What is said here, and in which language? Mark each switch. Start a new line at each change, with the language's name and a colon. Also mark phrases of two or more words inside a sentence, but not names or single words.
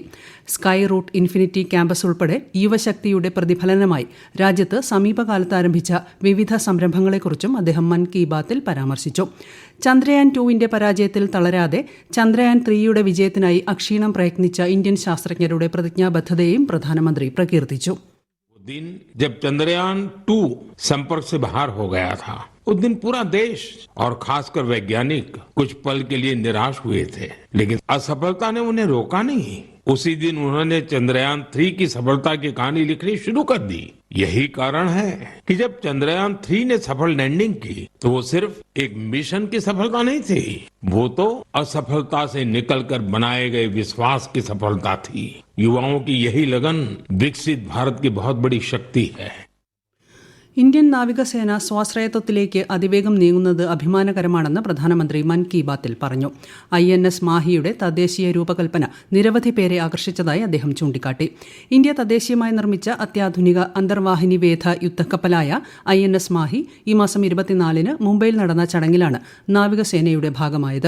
Malayalam: സ്കൈ റൂട്ട് ഇൻഫിനിറ്റി ക്യാമ്പസ് ഉൾപ്പെടെ യുവശക്തിയുടെ പ്രതിഫലനമായി രാജ്യത്ത് സമീപകാലത്ത് ആരംഭിച്ച വിവിധ സംരംഭങ്ങളെക്കുറിച്ചും അദ്ദേഹം മൻ കി ബാത്തിൽ പരാമർശിച്ചു. ചന്ദ്രയാൻ 2 പരാജയത്തിൽ തളരാതെ ചന്ദ്രയാൻ 3 വിജയത്തിനായി അക്ഷീണം പ്രയത്നിച്ച ഇന്ത്യൻ ശാസ്ത്രജ്ഞരുടെ പ്രതിജ്ഞാബദ്ധതയെയും പ്രധാനമന്ത്രി പ്രകീർത്തിച്ചു.
Hindi: दिन जब चंद्रयान 2 संपर्क से बाहर हो गया था, उस दिन पूरा देश और खासकर वैज्ञानिक कुछ पल के लिए निराश हुए थे, लेकिन असफलता ने उन्हें रोका नहीं. उसी दिन उन्होंने चंद्रयान 3 की सफलता की कहानी लिखनी शुरू कर दी. यही कारण है कि जब चंद्रयान 3 ने सफल लैंडिंग की तो वो सिर्फ एक मिशन की सफलता नहीं थी, वो तो असफलता से निकलकर बनाए गए विश्वास की सफलता थी. युवाओं की यही लगन विकसित भारत की बहुत बड़ी शक्ति है.
Malayalam: ഇന്ത്യൻ നാവികസേന സ്വാശ്രയത്വത്തിലേക്ക് അതിവേഗം നീങ്ങുന്നത് അഭിമാനകരമാണെന്ന് പ്രധാനമന്ത്രി മൻ കി ബാത്തിൽ പറഞ്ഞു. INS മാഹിയുടെ തദ്ദേശീയ രൂപകൽപ്പന നിരവധി പേരെ ആകർഷിച്ചതായി അദ്ദേഹം ചൂണ്ടിക്കാട്ടി. ഇന്ത്യ തദ്ദേശീയമായി നിർമ്മിച്ച അത്യാധുനിക അന്തർവാഹിനി വേധ യുദ്ധക്കപ്പലായ INS മാഹി ഈ മാസം 24 മുംബൈയിൽ നടന്ന ചടങ്ങിലാണ് നാവികസേനയുടെ ഭാഗമായത്.